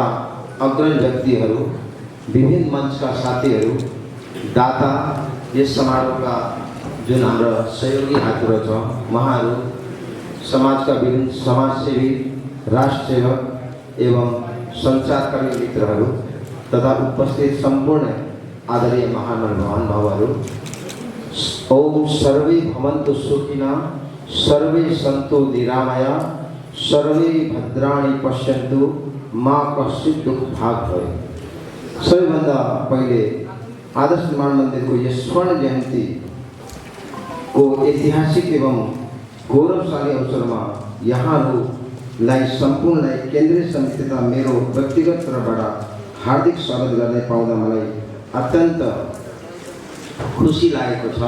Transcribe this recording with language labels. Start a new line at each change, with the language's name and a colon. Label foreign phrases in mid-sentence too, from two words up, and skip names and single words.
Nepali: अग्रणी व्यक्तिहरू, विभिन्न मंचका साथीहरू, दाता, यस समारोहका जुन हाम्रो सहयोगी हातहरू छ उहाँहरू, समाजका विभिन्न समाजसेवी, राष्ट्रसेवक एवं सञ्चारकर्मी मित्रहरू तथा उपस्थित सम्पूर्ण आदरणीय महानुभावहरू,
Sanskrit: ओम सर्वे भवन्तु सुखिनः, सर्वे सन्तु निरामया, सर्वे भद्राणि पश्यन्तु, मा कश्चित् दुःख भाग भवेत्।
Nepali: सबैभन्दा पहिले आदर्श निर्माण मन्दिरको यस स्वर्ण जयन्तीको ऐतिहासिक एवं गौरवशाली अवसरमा यहाँहरूलाई सम्पूर्णलाई केन्द्रीय समिति तथा मेरो व्यक्तिगत तर्फबाट हार्दिक स्वागत गर्ने पाउँदा मलाई अत्यन्त खुसी लागेको छ।